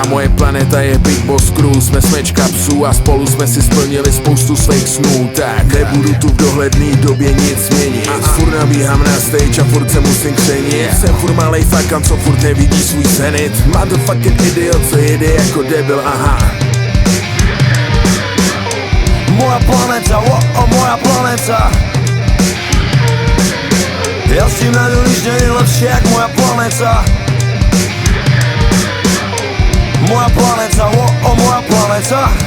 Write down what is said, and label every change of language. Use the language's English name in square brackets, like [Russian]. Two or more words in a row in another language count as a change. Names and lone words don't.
[Czech] Moje planeta je Big Boss Crew, jsme smečka psů a spolu jsme si splnili spoustu svých snů. Tak nebudu tu v dohledný době nic měnit. Furt nabíhám na stage a furt se musím křenit. Jsem furt malej fakan, co furt nevidí svůj zenit. [English] Motherfucking idiot, [Czech] co jede jako debil, aha. [Slovak] Moja planéta, moja planéta. Ja s tým nájdu nič nie je lepšie jak moja planéta. Moja planéta, moja planéta.